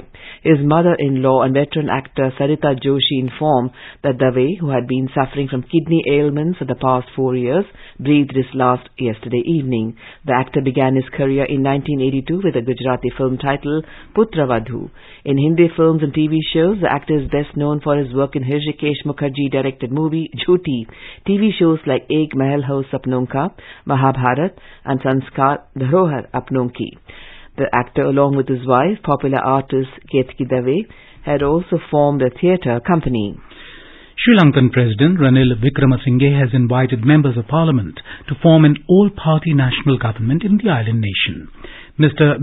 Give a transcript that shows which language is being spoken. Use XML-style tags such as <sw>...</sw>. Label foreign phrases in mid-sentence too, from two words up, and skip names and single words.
<en>His mother-in-law and veteran actor Sarita Joshi informed that Dave, who had been suffering from kidney ailments for the past 4 years, breathed his last yesterday evening. The actor began his career in 1982 with a Gujarati film titled Putravadhu. In Hindi films and TV shows, the actor is best known for his work in Hrishikesh Mukherjee-directed movie Jhoti, TV shows like Ek Mahal Ho Sapnon Ka, Mahabharat and Sanskar Dharohar Apnon Ki. The actor, along with his wife, popular artist Ketki Dave, had also formed a theatre company. Sri Lankan President Ranil Wickremesinghe has invited members of parliament to form an all-party national government in the island nation. Mr.</en>